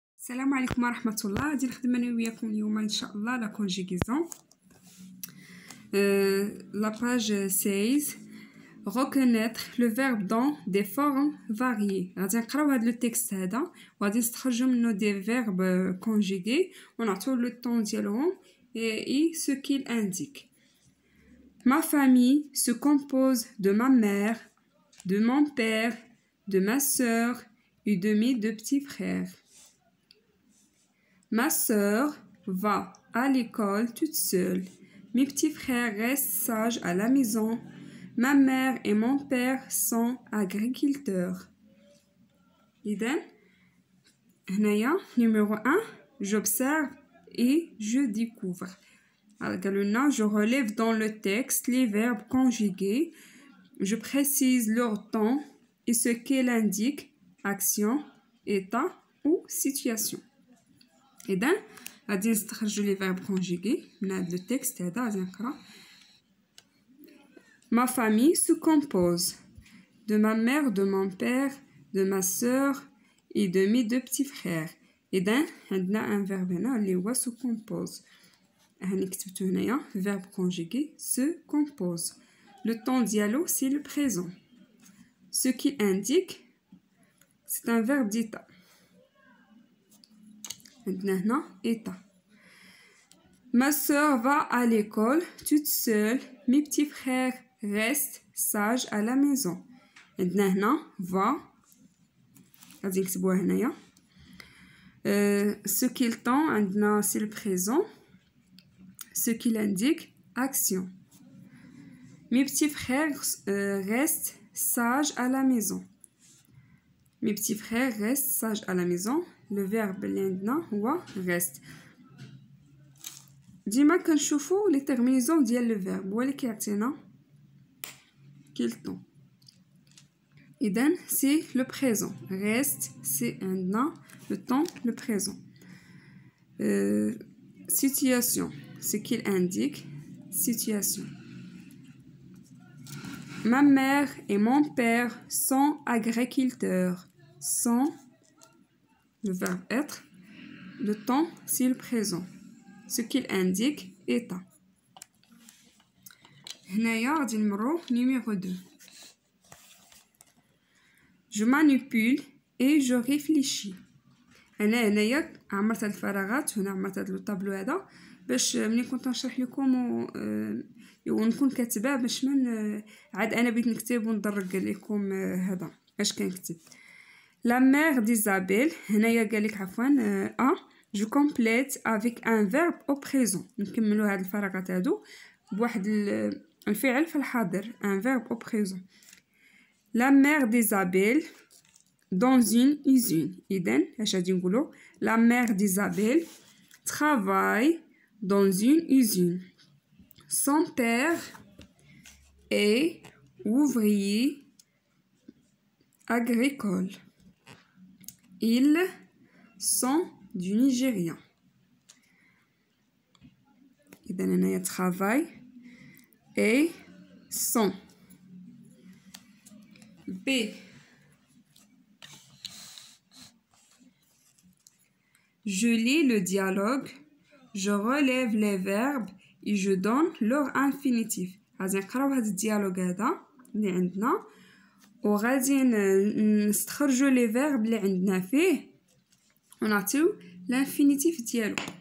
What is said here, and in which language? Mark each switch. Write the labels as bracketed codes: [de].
[ar] السلام عليكم ورحمة الله. غادي نخدم انا وياكم اليوم ان شاء الله لا كونجيغيزون. [fr] La page 16. Reconnaître le verbe dans des formes variées. [ar] غادي نقراو هذا لو تيكست هذا وغادي نستخرجوا منه [fr] des verbes conjugués [ar] ونعطيو لو طون ديالهم [fr] et ce qu'il indique. Ma famille se compose de ma mère, de mon père, de ma sœur et de mes deux petits frères. Ma sœur va à l'école toute seule. Mes petits frères restent sages à la maison. Ma mère et mon père sont agriculteurs. [ar] إذن هنايا [fr] numéro 1 j'observe et je découvre. [ar] قالوا لنا [fr] je relève dans le texte les verbes conjugués. Je précise leur temps et ce qu'elle indique, action, état ou situation. [ar] إذن غادي نستخرجوا [fr] les verbes conjugués [ar] من هذا [fr] le texte [ar] هذا. غادي نقرا [fr] Ma famille se compose de ma mère, de mon père, de ma sœur et de mes deux petits frères. [ar] إذن عندنا [fr] un verbe [ar] هنا اللي هو [fr] se compose. [ar] هاني كتبتو هنايا [fr] verbe conjugué se compose. Le temps dialogue c'est le présent. Ce qui indique c'est un verbe d'état. [ar] عندنا état. [fr] Ma sœur va à l'école toute seule. Mes petits frères restent sages à la maison. [ar] عندنا هنا va غادي نكتبوها هنايا. [fr] Ce qu'il tend [ar] عندنا [fr] c'est le présent. Ce qu'il indique action. Mes petits frères restent sages à la maison. Mes petits frères restent sages à la maison. Le verbe [ar] اللي عندنا هو [fr] reste. [ar] ديما كنشوفوا لي تيرمينيزون ديال لو فيرب هو اللي كيعطينا كيل طون. [fr] إذن سي لو بريزون. reste سي عندنا لو طون لو بريزون. situation ce qu'il indique situation. Ma mère et mon père sont agriculteurs. Sont le verbe être. Le temps c'est le présent. Ce qu'il indique état. [ar] هنايا غادي نمرو numéro 2. [fr] Je manipule et je réfléchis. [ar] انا هنايا عمرت هاد الفراغات هنا عمرت هاد الطابلو هذا باش ملي كنت نشرح لكم ونكون كاتبه باش من عاد انا بغيت نكتب وندرك لكم هذا اش كنكتب. [fr] La mère d'Isabelle [ar] هنايا قالك عفوا [fr] je complète avec un verbe au présent. [ar] نكملوا هاد الفراغات هادو بواحد الفعل في الحاضر [fr] un verbe au présent. La mère d'Isabelle dans une usine. [ar] إذن اش غادي نقولوا [fr] la mère d'Isabelle travaille dans une usine. Son père est ouvrier agricole. Ils sont du Nigeria. [ar] إذن هنايا [fr] travail et sont. B. Je lis le dialogue, je relève les verbes et je donne leur infinitif. [ar] غادي نقراو هاد الديالوج هذا اللي عندنا وغادي نستخرجوا لي فيرب اللي عندنا فيه ونعطيو l'infinitif ديالو.